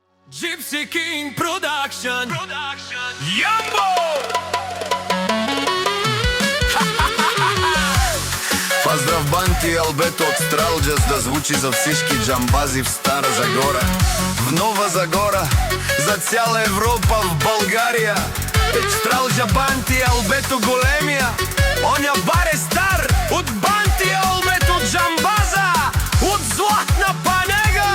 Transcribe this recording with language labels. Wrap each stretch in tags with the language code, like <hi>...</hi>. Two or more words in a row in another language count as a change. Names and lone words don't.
<bg>Gypsy King Production. Jambo! Поздрав Банти и Албето од Стралджа, да звучи за всички джамбази в Стара Загора, в Нова Загора, за цяла Европа, в България. Стралджа, Банти и Албето големия, оня бар е стар, от Банти и Албето джамбаза, от Златна Панега.</bg>